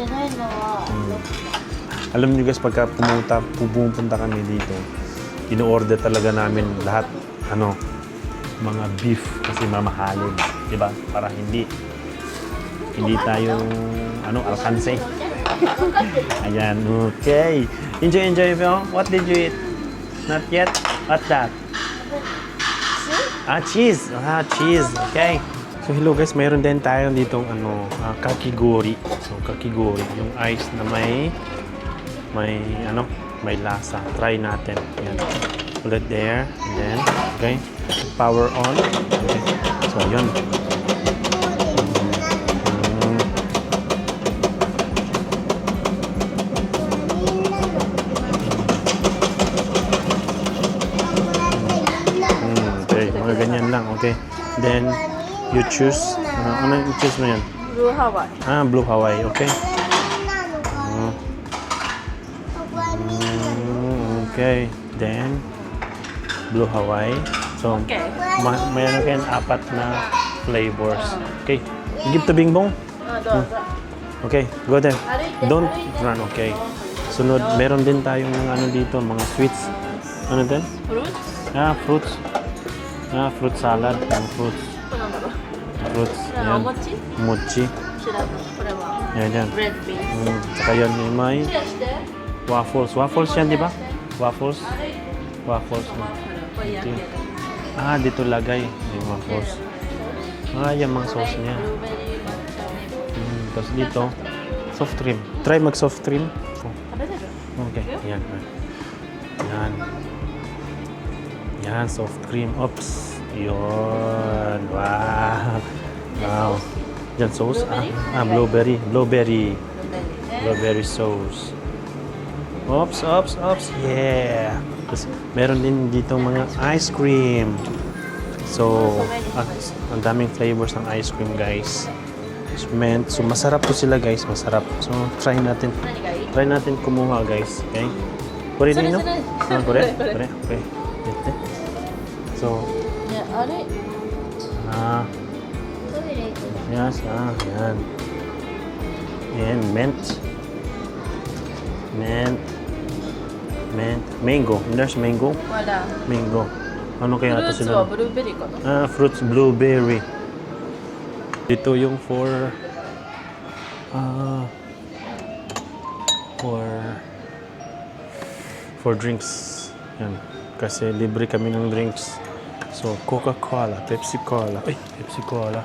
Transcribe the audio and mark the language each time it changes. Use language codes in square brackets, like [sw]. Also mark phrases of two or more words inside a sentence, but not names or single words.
[tl] Alam niyo guys, pagka pumunta kami dito, ino-order talaga namin lahat, mga beef kasi mamahalin. Diba? Para hindi Hindi tayo, alkanse. Ayan, okay. [en] Enjoy, Phil. What did you eat? Not yet? What's that? Cheese. Cheese. Okay. So, hello guys. [tl] Mayroon din tayo ditong, kakigori. So, kakigori. Yung ice na may lasa. [en] Try natin. [tl] Ayan. [en] Put it there. And then, okay. Power on. Okay. So, [tl] yun. Okay. Mga ganyan lang. Okay. [en] Then, you choose. [tl] Ano yung choose mo yan? Blue Hawaii. Blue Hawaii. Okay. Okay. [en] Then, Blue Hawaii. So, Okay. [tl] mayroon kayo 4 na flavors. Okay. [en] Give to Bingbong. Okay. Go there. Don't run. Okay. [tl] Sunod, meron din tayong dito, mga sweets. Ano din? [en] Fruits? Fruits. Fruit salad and fruits. [ja] これなんだろう。 [en] Fruits. [ja] これは [tl] Yan. [ja] お餅？ Mochi. 知らない。これは [tl] Yan. [en] red beans. [tl] Saka yan, may [ja] Share して。 [en] waffles. Waffles [tl] yan, di ba? [en] Waffles. Waffles. [ja] これ焼ける。 [tl] Dito lagay yung waffles. Yung mga sauce niya. [ja] ブルーベリー抹茶ね。 [tl] Tapos dito, [en] soft cream. [tl] Try mag [en] soft cream. [ja] 食べれる？ [tl] Okay, yan. Yan. Yan, [en] soft cream. [tl] Oops. Yun. Wow. Wow. [en] Yan, sauce. Blueberry. Blueberry. Blueberry sauce. Oops. Yeah. [tl] Tapos, meron din dito mga [en] ice cream. [tl] So, ang daming flavors ng [en] ice cream, [tl] guys. So, masarap to sila, guys. Masarap. So, try natin. [ja] 何がいい？ [tl] Try natin kumuha, guys. Okay? Kore din, no? Kore? Okay. Ito. So, [ja] ね、あれ？トイレ行く。 [en] yes, [tl] yan. [en] And mint. Mango. There's mango. [ja] まだ。 [tl] Mango. Ano [ja] フ [tl] kaya [ja] ル [tl] ito [ja] ーツは [tl] sila? [ja] ブルーベリーかな？ [en] Fruits, blueberry. [tl] Dito yung [en] for drinks. Yan. [tl] Kasi libre kami ng drinks. [en] So, Coca-Cola, Pepsi-Cola. Pepsi-Cola.